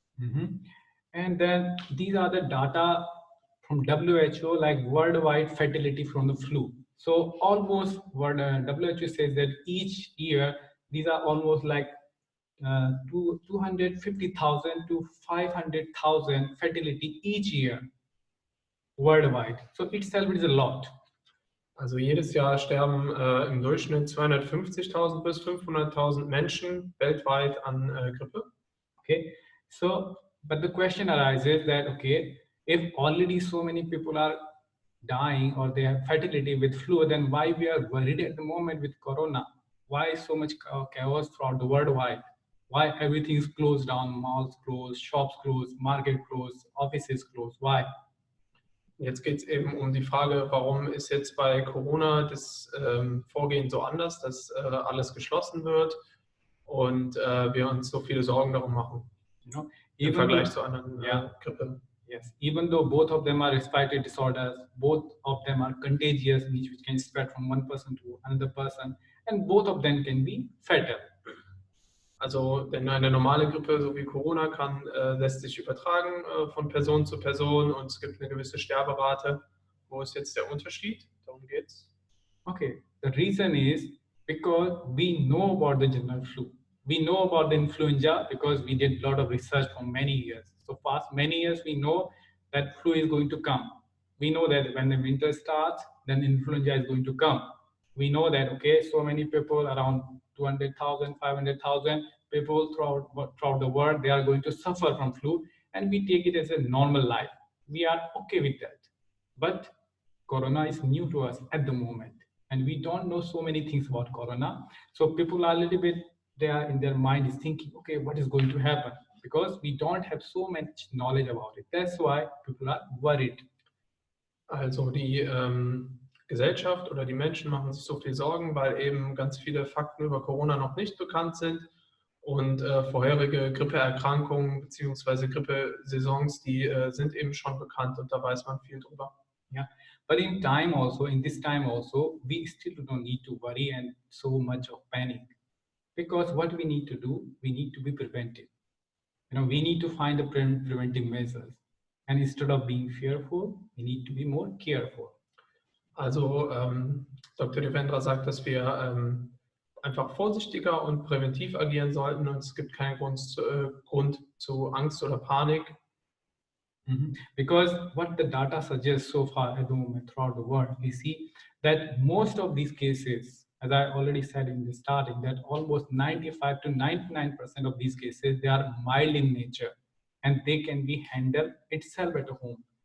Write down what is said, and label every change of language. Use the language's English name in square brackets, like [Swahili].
[English] Mm-hmm. And then these are the data from WHO, like worldwide fertility from the flu. So almost what WHO says that each year these are almost like 250,000 to 500,000 fertility each year worldwide. So itself is a lot. [German] Also jedes Jahr sterben im Durchschnitt 250.000 bis 500.000 Menschen weltweit an Grippe. [English] Okay, so but the question arises that okay, if already so many people are dying or they have fertility with flu, then why we are worried at the moment with corona? Why so much chaos throughout the worldwide? Why everything is closed down, malls closed, shops closed, market closed, offices closed? Why? [German] Jetzt geht es eben um die Frage, warum ist jetzt bei Corona das Vorgehen so anders, dass alles geschlossen wird und wir uns so viele Sorgen darum machen. im Vergleich zu anderen yeah, Grippen. [English] yes, even though both of them are respiratory disorders, both of them are contagious, which can spread from one person to another person, and both of them can be fatal. [German] Also, denn eine normale Grippe, so wie Corona, lässt sich übertragen von Person zu Person und es gibt eine gewisse Sterberate. Wo ist jetzt der Unterschied? Darum geht's. [English] Okay, the reason is because we know about the general flu. We know about the influenza because we did a lot of research for many years. So past many years, we know that flu is going to come. We know that when the winter starts, then influenza is going to come. We know that, okay, so many people, around 200,000, 500,000 people throughout the world, they are going to suffer from flu, and we take it as a normal life. We are okay with that. But corona is new to us at the moment, and we don't know so many things about corona. So people are a little bit, they are in their mind is thinking, okay, what is going to happen? Because we don't have so much knowledge about it. That's why people are worried. [German] Also die Gesellschaft oder die Menschen machen sich so viel Sorgen, weil eben ganz viele Fakten über Corona noch nicht bekannt sind und vorherige Grippeerkrankungen bzw. Grippesaisons, die sind eben schon bekannt und da weiß man viel drüber. [English] Yeah, but in this time also, we still don't need to worry and so much of panic, because what we need to do, we need to be preventive. We need to find the preventive measures, and instead of being fearful, we need to be more careful. [German] Also Dr. Devendra sagt, dass wir einfach vorsichtiger und präventiv agieren sollten und es gibt keinen Grund zu Angst oder Panik. [English] Because what the data suggests so far at the moment throughout the world, we see that most of these cases, as I already said in the starting, that almost 95 to 99% of these cases, they are mild in nature and they can be handled itself at home.